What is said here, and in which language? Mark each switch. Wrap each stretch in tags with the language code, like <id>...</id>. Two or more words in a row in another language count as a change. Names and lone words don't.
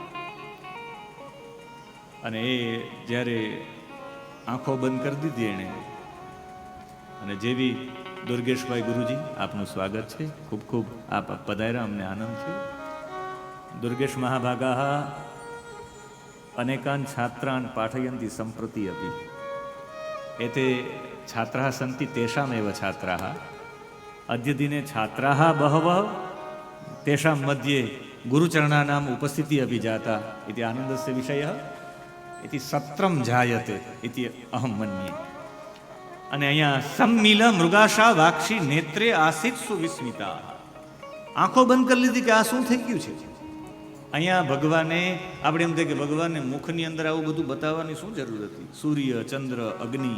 <gu>અને એ જ્યારે આંખો બંધ કરી દીધી એણે, અને જેવી દુર્ગેશભાઈ ગુરુજી આપનું સ્વાગત છે, ખૂબ ખૂબ આપ પધાર્યા, અમને આનંદ છે.</gu> <sa>दुर्गेश महाभागा अनेकान छात्रान पाठयंती संप्रति अपी. एते छात्राः સन्ति तेषामेव छात्राः. अद्य दिने छात्राः बहवः, तेषां मध्ये गुरुचरणानाम् उपस्थितिः अपि जाता इति आनन्दस्य विषयः. इति सत्रं जायते इति अहं मन्ये.</sa> <gu>અને અહીંયા</gu> <sa>सम्मिल मृगाशा वाक्षी नेत्रे आसित सुविस्मिता.</sa> <gu>આંખો બંધ કરી લીધી કે આ શું થઈ ગયું છે. અહીંયા ભગવાને, આપણે એમ થાય કે ભગવાનને મુખની અંદર આવું બધું બતાવવાની શું જરૂર હતી. સૂર્ય, ચંદ્ર, અગ્નિ.</gu>